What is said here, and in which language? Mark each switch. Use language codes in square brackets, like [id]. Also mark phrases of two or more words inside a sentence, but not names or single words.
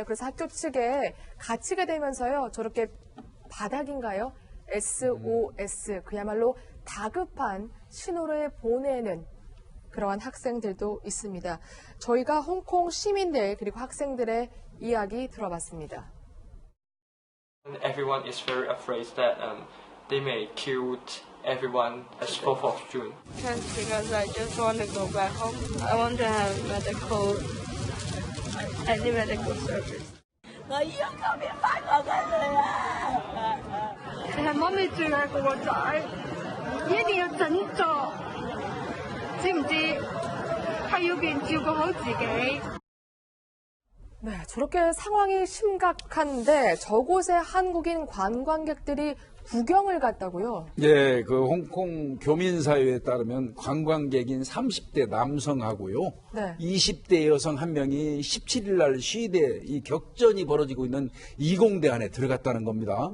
[ko] 그래서 학교 측에 갇히게 되면서요. 저렇게 바닥인가요? SOS 그야말로 다급한 신호를 보내는 그러한 학생들도 있습니다. 저희가 홍콩 시민들 그리고 학생들의 이야기 들어봤습니다. [en] Everyone is very afraid that they may kill everyone as 4th of June. Because I just want to go back home. I want to have any medical service. [yue] 我要嗰邊翻我嘅女啊！你係媽咪住嘅個仔，一定要振作，知唔知？係要別人照顧好自己。 [ko] 네, 저렇게 상황이 심각한데 저곳에 한국인 관광객들이 구경을 갔다고요? 네, 그 홍콩 교민사회에 따르면 관광객인 30대 남성하고요. 네. 20대 여성 한 명이 17일 날 시위대 이 격전이 벌어지고 있는 이공대 안에 들어갔다는 겁니다.